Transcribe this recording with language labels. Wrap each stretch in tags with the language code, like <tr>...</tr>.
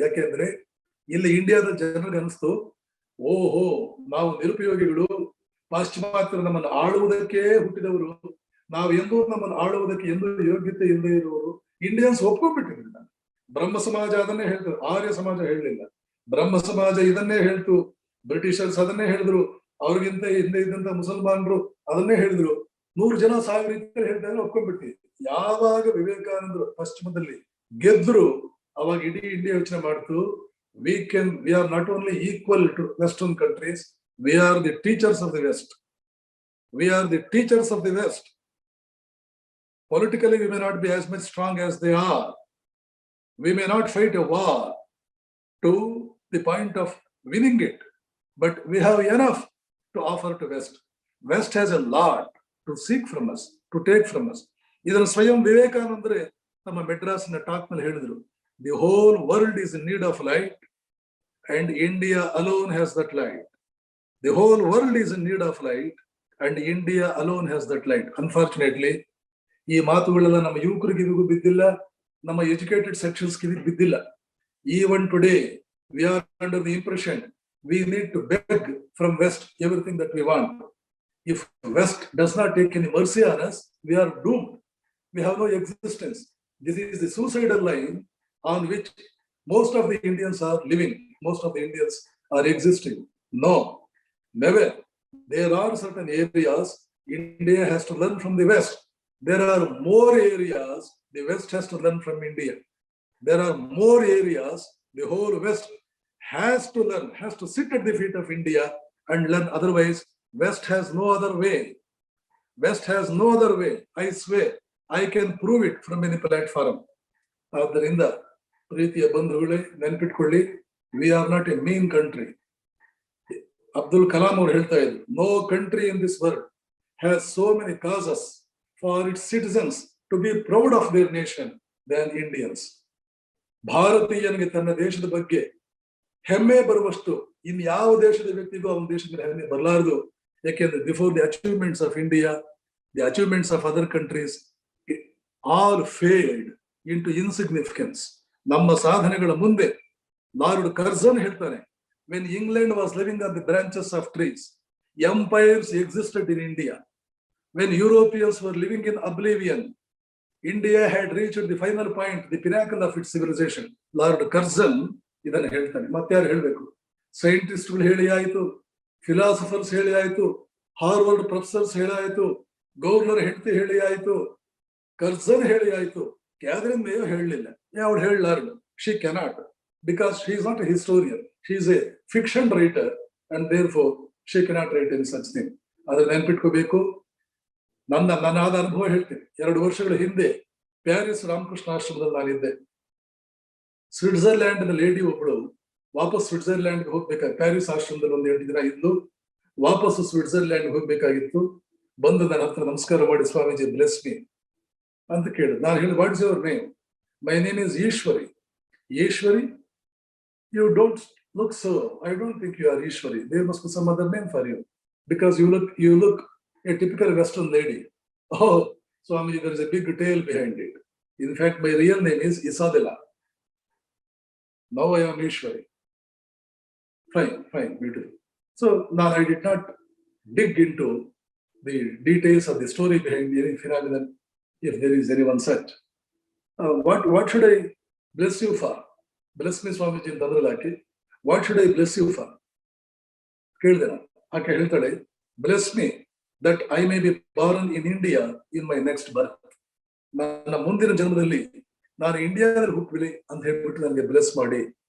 <kn>ಯಾಕೆಂದ್ರೆ ಇಲ್ಲಿ ಇಂಡಿಯಾದ ಜನರಿಗೆ ಅನಿಸ್ತು, ಓಹೋ, ನಾವು ನಿರುಪಯೋಗಿಗಳು, ಪಾಶ್ಚಿಮಾತ್ಯರು ನಮ್ಮನ್ನು ಆಳುವುದಕ್ಕೆ ಹುಟ್ಟಿದವರು, ನಾವು ಎಂದೂ ನಮ್ಮನ್ನು ಆಳುವುದಕ್ಕೆ ಎಂದೂ ಯೋಗ್ಯತೆ ಇಲ್ಲದೆ ಇರುವವರು. ಇಂಡಿಯನ್ಸ್ ಒಪ್ಕೊಂಡ್ಬಿಟ್ಟಿರಲಿಲ್ಲ. ಬ್ರಹ್ಮ ಸಮಾಜ ಅದನ್ನೇ ಹೇಳ್ತು, ಆರ್ಯ ಸಮಾಜ ಹೇಳಲಿಲ್ಲ. ಬ್ರಹ್ಮ ಸಮಾಜ ಇದನ್ನೇ ಹೇಳ್ತು, ಬ್ರಿಟಿಷರ್ಸ್ ಅದನ್ನೇ ಹೇಳಿದ್ರು, ಅವ್ರಿಗಿಂತ ಹಿಂದೆ ಇದ್ದಂತ ಮುಸಲ್ಮಾನರು ಅದನ್ನೇ ಹೇಳಿದ್ರು. 100 ಜನ 1000 ರೀತಿಯಲ್ಲಿ ಹೇಳ್ತಾರೆ, ಒಪ್ಕೊಂಡ್ಬಿಡ್ತೀವಿ. ಯಾವಾಗ ವಿವೇಕಾನಂದರು ಪಶ್ಚಿಮದಲ್ಲಿ ಗೆದ್ರು, ಅವಾಗ ಇಡೀ ಇಂಡಿಯಾ ಯೋಚನೆ ಮಾಡ್ತು,</kn> <en>we are not only equal to Western countries, we are the teachers of the West. We are the teachers of the West. Politically, we may not be as much strong as they are. We may not fight a war to the point of winning it, but we have enough to offer to West. West has a lot to seek from us, to take from us.</en> <kn>ಇದನ್ನು ಸ್ವಯಂ ವಿವೇಕಾನಂದರೆ ನಮ್ಮ ಮೆಡ್ರಾಸ್ನ talk ನಲ್ಲಿ ಹೇಳಿದ್ರು,</kn> <en>The whole world is in need of light and India alone has that light. The whole world is in need of light and India alone has that light.</en> <kn>Unfortunately, ಈ ಮಾತುಗಳೆಲ್ಲ ನಮ್ಮ ಯುವಕರಿಗೆ ಬಿದ್ದಿಲ್ಲ, ನಮ್ಮ ಎಜುಕೇಟೆಡ್ ಸೆಕ್ಷನ್ಸ್ಗೆ ಬಿದ್ದಿಲ್ಲ.</kn> <en>Even today, we are under the impression we need to beg from West everything that we want. If West does not take any mercy on us, we are doomed. We have no existence. This is the suicidal line on which most of the Indians are living. Most of the Indians are existing. No, never. There are certain areas India has to learn from the West. There are more areas the West has to learn from India. There are more areas the whole West has to learn, has to sit at the feet of India and learn. Otherwise, West has no other way. West has no other way. I swear, I can prove it from any platform.</en> <kn>ಆದ್ದರಿಂದ ಪ್ರೀತಿಯ ಬಂಧುಗಳೇ, ನೆನಪಿಟ್ಕೊಳ್ಳಿ,</kn> <en>we are not a mean country. Abdul Kalam</en> <kn>ಅವರು ಹೇಳ್ತಾ ಇದ್ರು,</kn> <en>no country in this world has so many causes for its citizens to be proud of their nation than Indians.</en> <kn>ಭಾರತೀಯನಿಗೆ ತನ್ನ ದೇಶದ ಬಗ್ಗೆ ಹೆಮ್ಮೆ ಬರುವಷ್ಟು ಇನ್ ಯಾವ ದೇಶದ ವ್ಯಕ್ತಿಗೂ ಅವನ ದೇಶದ ಹೆಮ್ಮೆ ಬರಲಾರದು. ಯಾಕೆಂದ್ರೆ</kn> <en>Before the achievements of India, the achievements of other countries all failed into insignificance.</en> <kn>ನಮ್ಮ ಸಾಧನೆಗಳ ಮುಂದೆ ಲಾರ್ಡ್ ಕರ್ಜನ್ ಹೇಳ್ತಾನೆ,</kn> <en>when England was living on the branches of trees, empires existed in India. When Europeans were living in oblivion, India had reached the final point, the pinnacle of its civilization.</en> <kn>Lord Curzon ಇದನ್ನು ಹೇಳ್ತಾನೆ. ಮತ್ತೆ ಯಾರು ಹೇಳ್ಬೇಕು? ಸೈಂಟಿಸ್ಟ್ಗಳು ಹೇಳಿ ಆಯ್ತು, philosophers ಹೇಳಿ ಆಯ್ತು, Harvard professors ಹೇಳಿ ಆಯ್ತು, ಗವರ್ನರ್ ಹೆಂಡತಿ ಹೇಳಿ ಆಯ್ತು, ಕರ್ಜನ್ ಹೇಳಿ ಆಯ್ತು, ಕ್ಯಾಥರಿನ್ ಮೇಯೋ ಹೇಳಲಿಲ್ಲ. ಅವಳು ಹೇಳಲಾರಳು.</kn> <en>She cannot, because she is not a historian. She is a fiction writer and therefore she cannot write any such thing.</en> <kn>ಅದನ್ನ ನೆನ್ಪಿಟ್ಕೋಬೇಕು. ನನ್ನಾದ ಅನುಭವ ಹೇಳ್ತೀನಿ. 2 ವರ್ಷಗಳ ಹಿಂದೆ ಪ್ಯಾರಿಸ್ ರಾಮಕೃಷ್ಣ ಆಶ್ರಮದಲ್ಲಿ ನಾನಿದ್ದೆ. ಸ್ವಿಟ್ಜರ್ಲ್ಯಾಂಡ್ ಲೇಡಿ ಒಬ್ಬಳು ವಾಪಸ್ ಸ್ವಿಟ್ಜರ್ಲ್ಯಾಂಡ್ಗೆ ಹೋಗ್ಬೇಕಾಗಿ, ಪ್ಯಾರಿಸ್ ಆಶ್ರಮದಲ್ಲಿ 1-2 ದಿನ ಇದ್ದು ವಾಪಸ್ ಸ್ವಿಟ್ಜರ್ಲ್ಯಾಂಡ್ ಹೋಗ್ಬೇಕಾಗಿತ್ತು. ಬಂದು ನನ್ನ ಹತ್ರ ನಮಸ್ಕಾರ ಮಾಡಿ, ಸ್ವಾಮೀಜಿ</kn> <en>bless me</en> <kn>ಅಂತ ಕೇಳಿದ್ರು. ನಾನು ಹೇಳಿ,</kn> <en>What is your name? My name is Ishwari. Ishwari? You don't look so. I don't think you are Ishwari. There must be some other name for you, because you look a typical Western lady. Oh, Swamiji, there is a big tale behind it. In fact, my real name is Isadela. Now I am Ishwari. Fine, beautiful. So now I did not dig into the details of the story behind any phenomenon, if there is anyone such. What should I bless you for? Bless me, Swamiji</en> <kn>ಅಂತ ಅದ್ರಲ್ಲಿ ಹಾಕಿ,</kn> <en>what should I bless you for</en> <kn>ಕೇಳಿದೆ ನಾನು. ಆಕೆ ಹೇಳ್ತಾಳೆ,</kn> <en>Bless me that I may be born in India in my next birth.</en> <kn>ನನ್ನ ಮುಂದಿನ ಜನ್ಮದಲ್ಲಿ ನಾನು ಇಂಡಿಯಾದಲ್ಲಿ ಹುಟ್ಟಲಿ ಅಂತ ಹೇಳ್ಬಿಟ್ಟು ನನಗೆ ಬ್ಲೆಸ್ ಮಾಡಿ.</kn>